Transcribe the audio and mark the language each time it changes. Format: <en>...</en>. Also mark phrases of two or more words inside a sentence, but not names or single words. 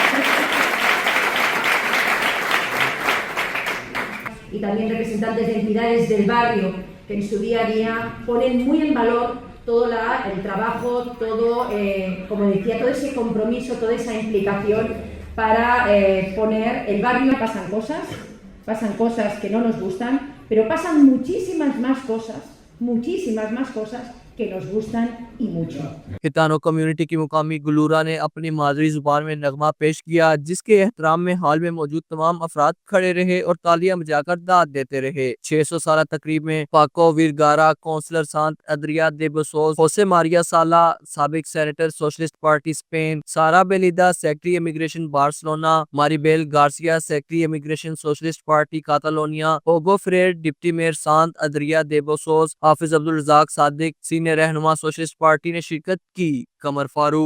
<es>Y también representantes de entidades del barrio que en su día a día ponen muy en valor todo el trabajo, todo, como decía, todo ese compromiso, toda esa implicación para poner el barrio. Pasan cosas que no nos gustan, pero pasan muchísimas más cosas que nos gustan y mucho.</es> <ur>ہیتانو کمیونٹی کی مقامی گلورا نے اپنی مادری زبان میں نغمہ پیش کیا، جس کے احترام میں حال میں موجود تمام افراد کھڑے رہے اور تالیاں بجا کر داد دیتے رہے۔ 600 سالہ تقریب میں پاکو ورگارا کونسلر سانت ایدریا دے بوسوس، ہوسے ماریا سالا سابق سینیٹر سوشلسٹ پارٹی اسپین، سارا بیلیدا سیکرٹری امیگریشن بارسلونا، ماریبیل گارسیا سیکرٹری امیگریشن سوشلسٹ پارٹی کاتالونیا، اوگو فریر ڈپٹی میئر سانت ایدریا دے بوسوس، حافظ عبدالرزاق صادق سینئر رہنما سوشلسٹ پارٹی نے شرکت کی۔</ur>